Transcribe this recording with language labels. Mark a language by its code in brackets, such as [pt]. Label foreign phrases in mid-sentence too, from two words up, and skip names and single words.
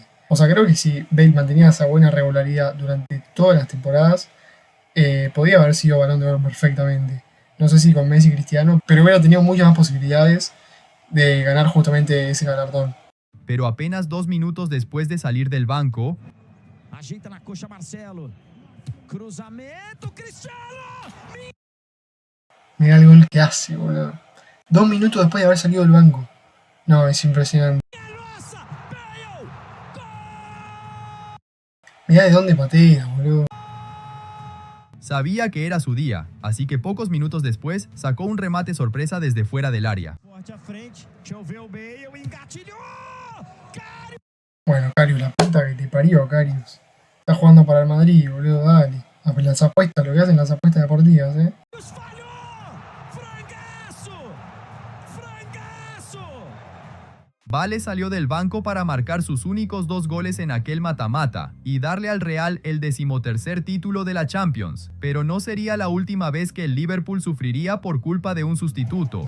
[es] O sea, creo que si Bale mantenía esa buena regularidad durante todas las temporadas, podía haber sido Balón de Oro perfectamente. No sé si con Messi y Cristiano, pero hubiera tenido muchas más posibilidades de ganar justamente ese galardón. Pero apenas 2 minutos después de salir del banco, [pt] Ajeita na coxa Marcelo. Cruzamento, Cristiano. [es] Mirá el gol que hace, boludo. 2 minutos después de haber salido del banco. No, es impresionante. [pt] Nossa, Bale. Gol! [es] Mirá de dónde patea, boludo. sabía que era su día, así que pocos minutos después sacó un remate sorpresa desde fuera del área. [pt] Forte à frente, choveu o Bale, engatilhou! Karius! [es] Bueno, Karius, la puta que te parió, Karius. Está jugando para el Madrid, boludo, dale. Las apuestas, lo que hacen las apuestas deportivas, [pt] Falhou! Frangaço! Frangaço! [es] Vale salió del banco para marcar sus únicos 2 goles en aquel mata-mata y darle al Real el 13º título de la Champions, pero no sería la última vez que el Liverpool sufriría por culpa de un sustituto.